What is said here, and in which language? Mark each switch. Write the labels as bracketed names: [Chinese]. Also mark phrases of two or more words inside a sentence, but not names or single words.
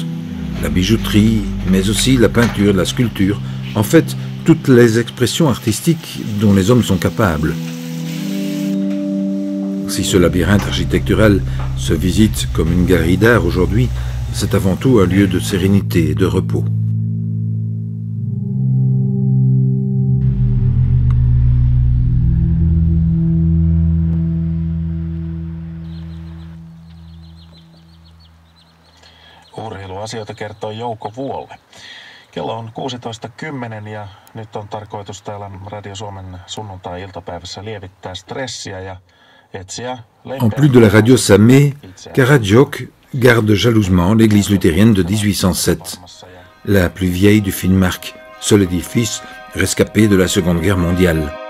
[French] La bijouterie, mais aussi la peinture, la sculpture, en fait, toutes les expressions artistiques dont les hommes sont capables. Si ce labyrinthe architectural se visite comme une galerie d'art aujourd'hui, c'est avant tout un lieu de sérénité et de repos. [Finnish] Urheiluasioita kertoo Jouko Vuolle. Kello on 16:10 ja nyt on tarkoitus täällä Radio Suomen sunnuntai-iltapäivässä lievittää stressiä ja etsiä [French] En plus de la radio samé, Karadiok garde jalousement l'église luthérienne de 1807, la plus vieille du Finnmark, seul édifice rescapé de la Seconde Guerre mondiale.